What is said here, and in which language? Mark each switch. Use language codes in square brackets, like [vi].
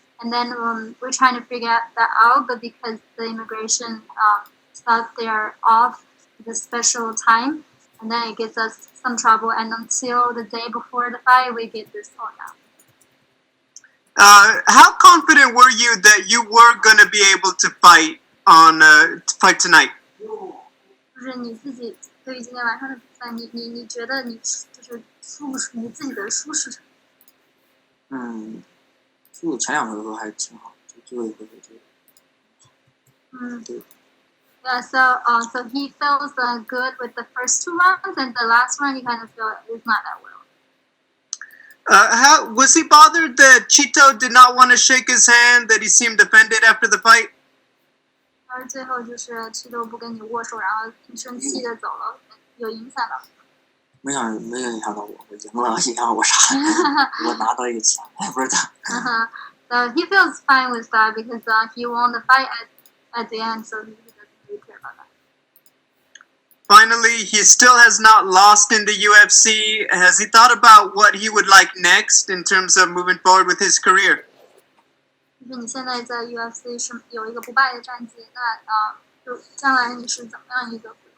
[en] And then we're trying to figure that out, but because the immigration stuff, they are off the special time, and then it gives us some trouble. And until the day before the fight, we get this sorted out. How confident were you that you were going to be able to fight tonight? [zh] 就是你自己对于今天晚上的比赛，你觉得你就是你自己的舒适程度？就前两回合还挺好，就最后一回合就。对。 [en] Yeah, so he feels good with the first two rounds, and the last one he kind of feel is not that well. How was he bothered that Chito did not want to shake his hand? That he seemed offended after the fight? [zh] 而最后就是祺豆不跟你握手，然后挺生气的走了，有影响到。没影响到我，我赢了，影响我啥？我拿到一个钱，不是他。 [en] So he feels fine with that because he won the fight at the end, so he doesn't really care about that. Finally, he still has not lost in the UFC. Has he thought about what he would like next in terms of moving forward with his career? [zh] 就是你现在在 UFC 是有一个不败的战绩，那就将来你是怎么样一个？